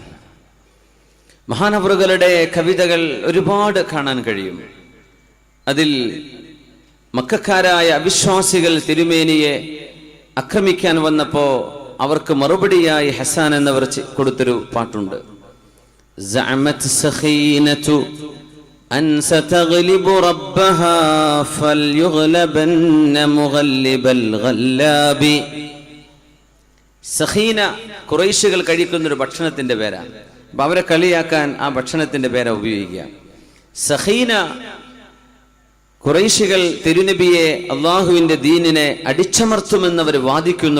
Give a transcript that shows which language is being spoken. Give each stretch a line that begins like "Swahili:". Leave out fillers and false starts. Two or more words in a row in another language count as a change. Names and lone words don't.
Malayalam: മഹാനവറുകളുടെ കവിതകൾ ഒരുപാട് കാണാൻ കഴിയും. അതിൽ മക്കക്കാരായ അവിശ്വാസികൾ തിരുമേനിയെ ആക്രമിക്കാൻ വന്നപ്പോൾ അവർക്ക് മറുപടിയായി ഹസ്സാൻ എന്നവർ കൊടുത്തൊരു പാട്ടുണ്ട്.
Arabic: زعمت سخينة أن ستغلب ربها فليغلبن مغلب الغلاب.
Malayalam: സഖീന ഖുറൈശികൾ കഴിക്കുന്നൊരു ഭക്ഷണത്തിന്റെ പേരാണ്. അപ്പൊ അവരെ കളിയാക്കാൻ ആ ഭക്ഷണത്തിന്റെ പേരാ ഉപയോഗിക്കുക. സഖീന ഖുറൈശികൾ തിരുനബിയെ അള്ളാഹുവിന്റെ ദീനിനെ അടിച്ചമർത്തുമെന്നവർ വാദിക്കുന്നു.